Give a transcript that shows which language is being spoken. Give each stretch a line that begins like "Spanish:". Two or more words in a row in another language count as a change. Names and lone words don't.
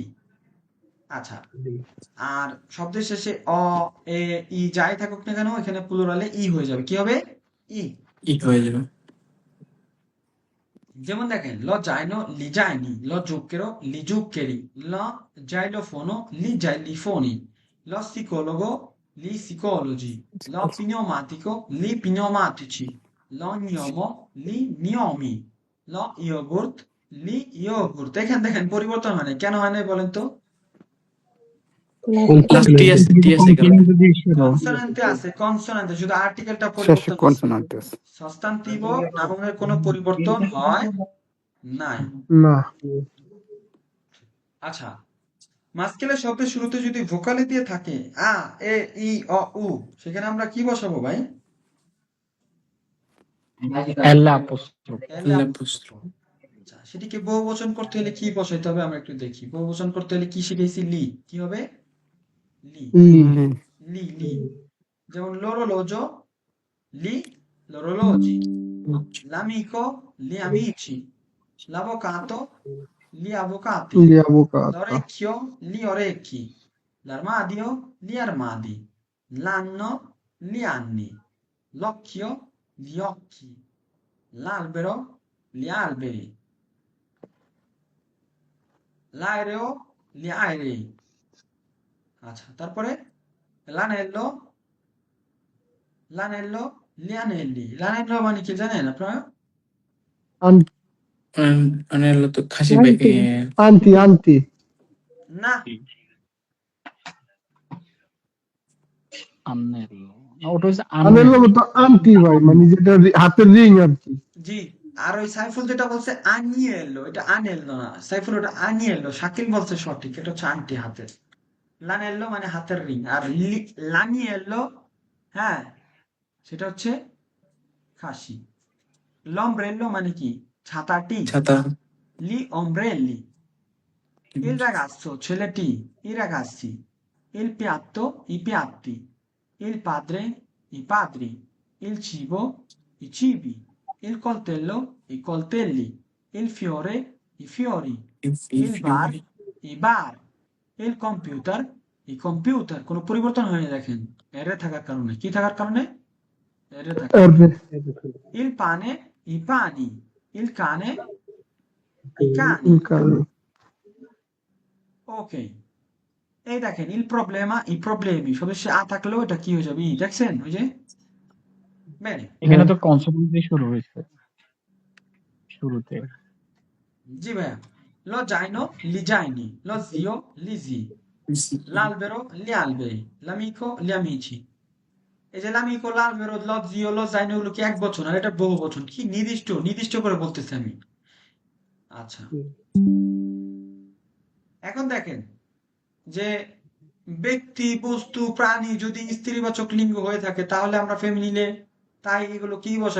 Bangla: আচ্ছা, আর শব্দের শেষে অ, এ, ই যাই থাকুক না কেন, এখানে প্লুরালে ই হয়ে যাবে। কি হবে, ই। ই হয়ে যাবে।
Italian: যেমন দেখেন lo zaino, li zaini. lo zucchero, li zuccheri. lo xilofono, li xilofoni. Lo psicologo, li psicologi. Lo pneumatico, li pneumatici. Lo gnomo, li gnomi. Lo yogurt, li yogurt।
Bangla: দেখেন দেখেন পরিবর্তন হয় না, কেন হয় না বলেন তো? লাস্ট টিএস টিএস এ গেল। কনসোনেন্ট দিয়ে শুরু। কনসোনেন্টে আছে, কনসোনেন্টে শুধু আর্টিকেলটা শেষে পরিবর্তন হয়েছে। কনসোনান্ট আছে। সস্তান্তিভ নামকের কোনো পরিবর্তন হয় নাই। না। আচ্ছা, মাস্কেলের শব্দের শুরুতে যদি ভোকালে দিয়ে থাকে আ, এ, ই, অ, উ, সেখানে আমরা কি বসাবো ভাই? এল্লা apostrophe এলে এল apostrophe। আচ্ছা, সেটিকে বহুবচন করতে হলে কি বসাইতে হবে আমরা একটু দেখি। বহুবচন করতে হলে কি শিখেছি? লি। কি হবে? লি। লি লি লি।
Italian: যেমন l'orologio, li l'orologi, l'amico, gli amici, l'avvocato, gli avvocati, li avvocato l'orecchio, gli orecchi, l'armadio, gli armadi, l'anno, gli anni, l'occhio, gli occhi, l'albero, gli alberi, l'aereo, gli aerei।
Bangla: আচ্ছা, তারপরে
Italian: l'anello, l'anello, gli anelli। l'anello মানে কি জানেন আপনারা? An-
Bangla: মানে হলো তো খাসি Auntie, anti anti না, Anello না ওটা হচ্ছে আনেল Anello তো আন্টি ভাই, মানে যেটা হাতের রিং আর কি। জি। আর ওই সাইফুল যেটা বলছে আনিয়েলো, এটা আনেলো না। সাইফুল ওটা আনিয়েলো, শাকিল বলছে সঠিক, এটা হচ্ছে আংটি হাতের। লানেল্লো মানে হাতের রিং। আর লানিয়েল্লো, হ্যাঁ, সেটা হচ্ছে খাসি। লম্ব্রেল্লো মানে কি? ছাতাটি। ছাতা।
Italian: li ombrelli. Il ragazzo, ছেলেটি। I ragazzi। Il piatto, i piatti। Il padre, i padri। Il cibo, i cibi। Il coltello, i coltelli। Il fiore, i fiori। Il bar, i bar। Il computer, i computer।
Bangla: কোনো পরিবর্তন হয়নি দেখেন, এরে থাকার কারণে। কি থাকার কারণে? এরে থাকার আর
Italian: কারণে। Il pane, i pani। Il cane, i cani।
Bangla: ওকে, এই দেখেন
Italian: il problema, i problemi।
Bangla: সদস্যে আ থাকলেও এটা কি হয়ে যাবে? ই। দেখছেন ওই যে? বেনে। এখানে তো কনসোনেন্ট দিয়ে শুরু হয়েছে শুরুতে জি ভাইয়া।
Italian: lo zaino, li zaini। lo zio, li zii। l'albero, gli alberi। l'amico, gli amici।
Bangla: এই যে
Italian: l'amico, l'albero, lo zio, lo zaino
Bangla: এগুলো কি এক বচন? আর এটা বহু বচন। কি নির্দিষ্ট নির্দিষ্ট করে বলতেছি আমি। আচ্ছা, এখন দেখেন যে ব্যক্তি, বস্তু, প্রাণী যদি স্ত্রীবাচক লিঙ্গ হয়ে থাকে তাহলে আমরা ফেমিনিলে, তাই এগুলো কি বসাই?